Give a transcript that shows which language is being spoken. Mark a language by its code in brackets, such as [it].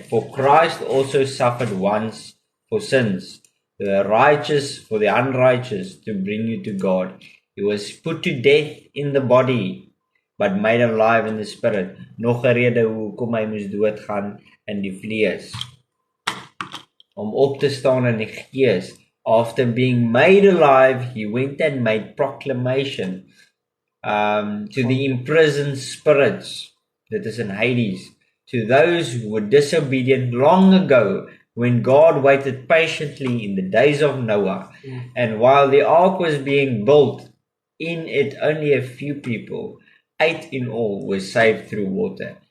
[en] For Christ also suffered once for sins, the righteous for the unrighteous, to bring you to God. He was put to death in the body, but made alive in the spirit. [af] Nog 'n rede hoekom hy moes doodgaan in die vlees. Om op te staan in die gees. [en] After being made alive, he went and made proclamation to the imprisoned spirits. [af] Dit is in Hades. [en] To those who were disobedient long ago, when God waited patiently in the days of Noah, and while the ark was being built, in it only a few people, 8 in all, were saved through water.